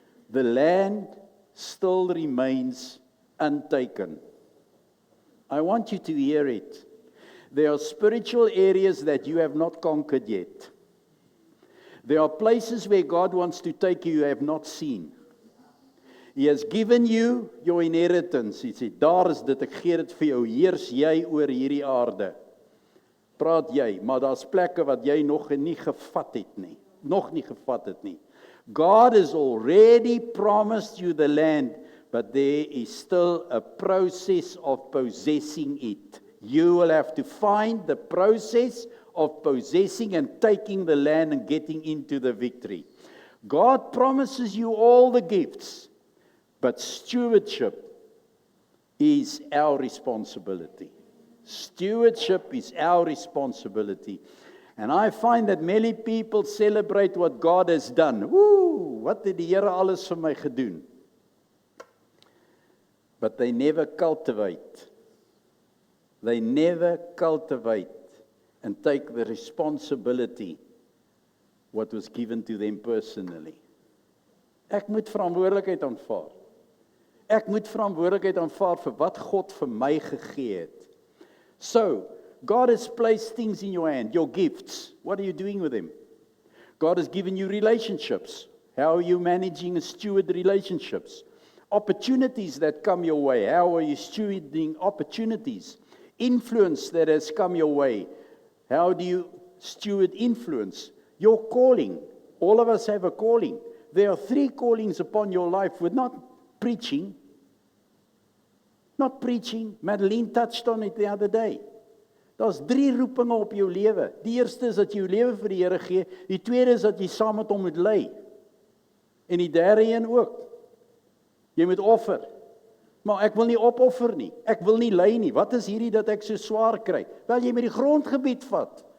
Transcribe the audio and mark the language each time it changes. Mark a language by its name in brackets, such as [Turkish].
[English] The land still remains untaken. I want you to hear it. There are spiritual areas that you have not conquered yet. There are places where God wants to take you have not seen. He has given you your inheritance. [Afrikaans] Hy sê, daar is dit, ek gee dit vir jou, heers jy oor hierdie aarde. Praat jy, maar daar's plekke wat jy nog nie gevat het nie. Nog nie gevat het nie. [English] God has already promised you the land, but there is still a process of possessing it. You will have to find the process of possessing and taking the land and getting into the victory. God promises you all the gifts, but stewardship is our responsibility. Stewardship is our responsibility. And I find that many people celebrate what God has done. [Afrikaans] Woo, wat het die Here alles vir my gedoen? [English] But they never cultivate. They never cultivate and take the responsibility what was given to them personally. [Afrikaans] Ek moet verantwoordelikheid aanvaar. Ek moet verantwoordelikheid aanvaar vir wat God vir my gegee het. [English] So, God has placed things in your hand, your gifts. What are you doing with them? God has given you relationships. How are you managing and steward relationships? Opportunities that come your way. How are you stewarding opportunities? Influence that has come your way. How do you steward influence? Your calling. All of us have a calling. There are 3 callings upon your life with not preaching. Not preaching. Madeline touched on it the other day. [Afrikaans] Daar's 3 roepinge op jou lewe. Die eerste is dat jy jou lewe vir die Here gee. Die tweede is dat jy saam met hom moet lei. En die derde een ook. Jy moet offer. Maar ek wil nie opoffer nie. Ek wil nie lei nie. Wat is hierdie dat ek so swaar kry? Wel, jy moet die grondgebied vat.